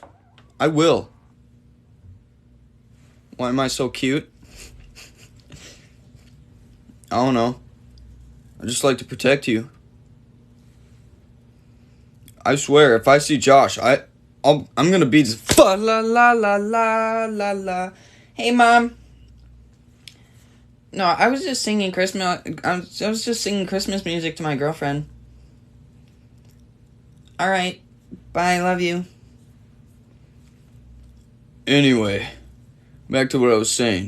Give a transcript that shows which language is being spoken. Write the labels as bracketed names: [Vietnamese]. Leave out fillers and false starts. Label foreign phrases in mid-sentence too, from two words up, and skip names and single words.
[English] I will. Why am I so cute? I don't know. I just like to protect you. I swear, if I see Josh, I'm gonna beat his fa la la la la la la. Hey, Mom. No, I was just singing Christmas. I was just singing Christmas music to my girlfriend. All right, bye. Love you. Anyway, back to what I was saying.